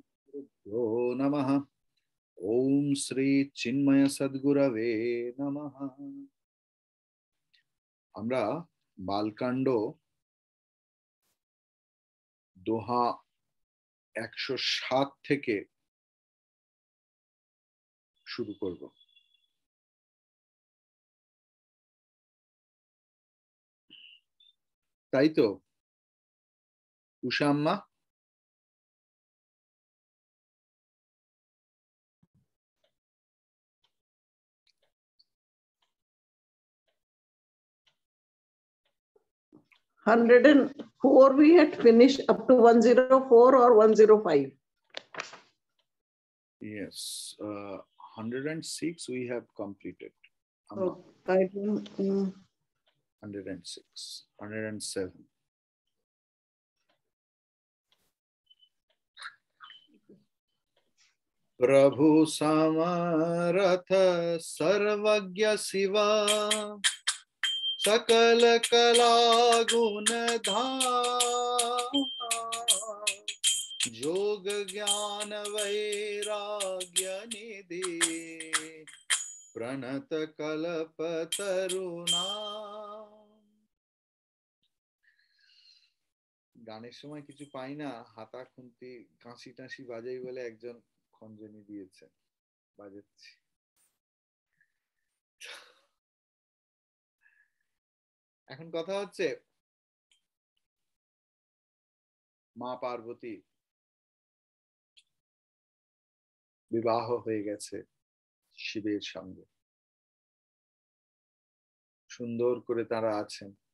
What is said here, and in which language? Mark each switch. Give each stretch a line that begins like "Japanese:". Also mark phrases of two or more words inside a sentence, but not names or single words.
Sanskrit: गुरुभ्यो नमः। ओम श्री चिन्मय सद्गुरवे नमः।
Bangla: আমরা বালকাণ্ড দোহা 107 থেকে শুরু করব। তাই তো উষাম্মা?
English: Hundred and four we had finished up to 104 or 105. Yes, 106 we have completed. Oh, I don't, 106, 107.
Awadhi: प्रभु समर्थ सर्वज्ञ शिवा सकल कला गुण धाम जोग ज्ञान वैराग्य निधि प्रणत कल्प तरुणा।
Bangla: গানের সময় কিছু পাই না, হাতা খুন্তি কাঁশি টাঁশি বাজাই বলে একজন খঞ্জনি দিয়েছে, বাজাচ্ছি। এখন কথা হচ্ছে মা পার্বতী বিবাহ হয়ে গেছে শিবের সঙ্গে, সুন্দর করে তারা আছেন।